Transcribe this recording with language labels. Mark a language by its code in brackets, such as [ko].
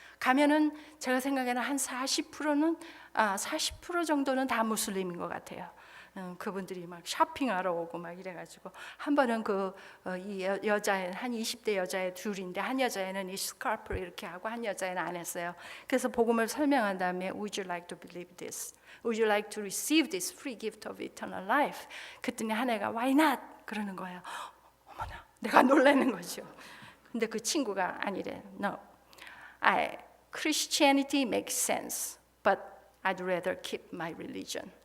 [ko] 가면은 제가 생각에는 한 40% 정도는 다 무슬림인 것 같아요. 그분들이 막 쇼핑하러 오고 막 이래가지고, 한 번은 이 여자애, 한 20대 여자애 둘인데, 한 여자애는 이 스카프를 이렇게 하고 한 여자애는 안 했어요. 그래서 복음을 설명한 다음에 [en] Would you like to believe this? Would you like to receive this free gift of eternal life? [ko] 그랬더니 한 애가 [en] Why not? [ko] 그러는 거예요. 어머나, 내가 놀라는 거죠. 근데 그 친구가 아니래. [en] No, Christianity makes sense, but I'd rather keep my religion.